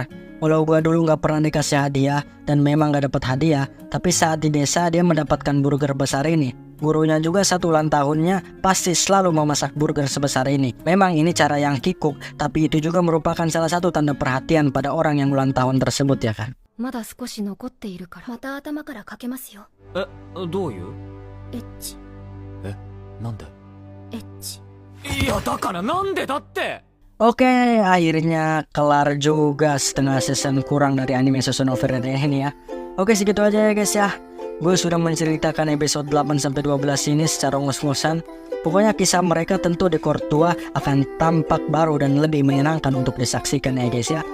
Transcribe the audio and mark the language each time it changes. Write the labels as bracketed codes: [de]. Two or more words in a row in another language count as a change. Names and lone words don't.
[id] Walau gua dulu gak pernah dikasih hadiah dan memang gak dapat hadiah, tapi saat di desa dia mendapatkan burger besar ini. Gurunya juga satu ulang tahunnya pasti selalu memasak burger sebesar ini. Memang ini cara yang kikuk, tapi itu juga merupakan salah satu tanda perhatian pada orang yang ulang tahun tersebut ya kan. [ja] まだ少し残っているから。また頭からかけますよ。え、どういう？エッチ。え、なんで？エッチ。いやだからなんでだって。 [id] Oke, akhirnya kelar juga setengah season kurang dari anime Susanoo Friend ini ya. Oke, segitu aja ya guys ya. Gue sudah menceritakan episode 8-12 ini secara ngos-ngosan. Pokoknya kisah mereka tentu di Courtois akan tampak baru dan lebih menyenangkan untuk disaksikan ya guys ya.